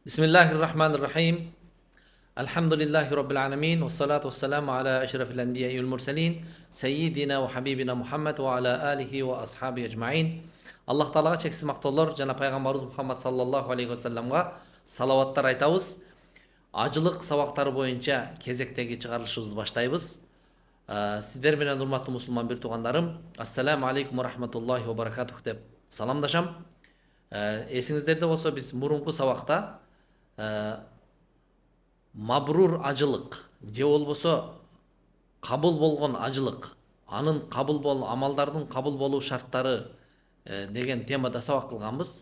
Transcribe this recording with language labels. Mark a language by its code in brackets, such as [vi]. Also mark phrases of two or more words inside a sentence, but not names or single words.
[ar] بسم الله الرحمن الرحيم. الحمد لله رب العالمين. والصلاة والسلام على أشرف الأنبياء والمرسلين. سيدنا وحبيبنا محمد وعلى آله وأصحابه أجمعين. [ky] Аллах Таалага чексиз мактоолор жана пайгамбарыбыз Мухаммад [ar] صلى الله عليه وسلم [ky] салаваттар айтабыз. Ажылык сабактары боюнча кезектеги чыгарылышыбызды баштайбыз. Сиздер менен урматтуу мусулман бир туугандарым, [ar] السلام عليكم ورحمة الله وبركاته [ky] деп саламдашам. Эсиңиздерде болсо биз мурунку сабакта мабрур ажылык же болбосо кабыл болгон ажылык, анын амалдардын кабыл болуу шарттары деген темада сабак кылганбыз.